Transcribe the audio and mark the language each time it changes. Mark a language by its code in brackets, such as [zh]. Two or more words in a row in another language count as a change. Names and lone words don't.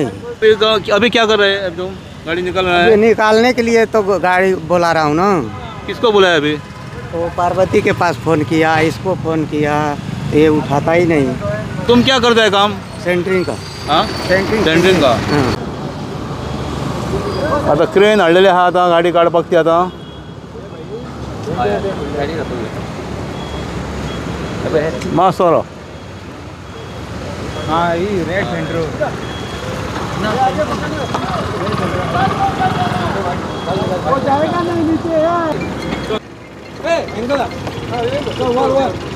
[hi] अभी क्या कर रहे हैं? तुम गाड़ी निकल रहा है? निकालने के लिए तो गाड़ी बुला रहा हूँ ना। किसको बुलाया अभी? वो पार्वती के पास फ़ोन किया, इसको फ़ोन किया, ये उठाता ही नहीं। तुम क्या करते हैं काम? सेंटरिंग का। हाँ सेंटरिंग का। हाँ। [kok] आता क्रेन हाडलेली आहा आता गाडी काडपाक ती आता मासोरो. [hi] हाँ ये रेड सेंटर वो जाएगा नहीं नीचे यार. [kok] एंगल वर